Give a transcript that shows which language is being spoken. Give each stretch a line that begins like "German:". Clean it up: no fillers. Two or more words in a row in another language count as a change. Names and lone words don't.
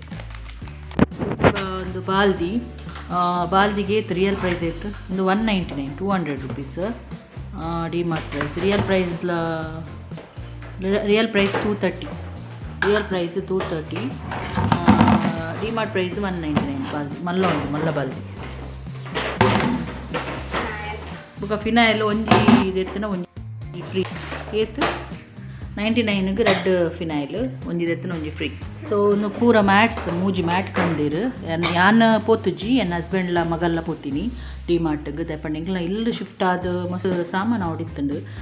Kannada: ಒಂದು ಬಾಲ್ದಿಗೆ
English: real price
Kannada: ಇತ್ತು ಒಂದು 199, 200 rupees.
English: DMart price real price 230. real price 230. DMart price 199.
Tulu: ಬಾಲ್ದಿ ಮಲ್ಲ ಬಾಲ್ದಿ ಬೊಕ ಫಿನಾಯ್ಲ್ ಒಂಜಿ ಇದೆತ್ತನ ಒಂಜಿ ಫ್ರೀ ಏತು 99ಗೆ
English: red phenyl
Tulu: ಒಂಜಿ ದೆತ್ತನ ಒಂಜಿ ಫ್ರೀ. ಸೊ ಒಂದು ಪೂರ ಮ್ಯಾಟ್ಸ್ ಮೂಜಿ ಮ್ಯಾಟ್ ಕಂದೀರು. ಯಾನ್ ಪೋತುಜಿ ಎನ್ನ ಹಸ್ಬೆಂಡ್ಲ ಮಗಲ್ಲ ಪೋತೀನಿ ಡಿಮಾರ್ಟ್ಗೆ ದಯಪಂಡಿಂಗ್ಲ ಇಲ್ಲಿ ಶಿಫ್ಟ್ ಆದ ಮಸ್ತ್ ಸಾಮಾನು ಹೊಡಿತಂಡು.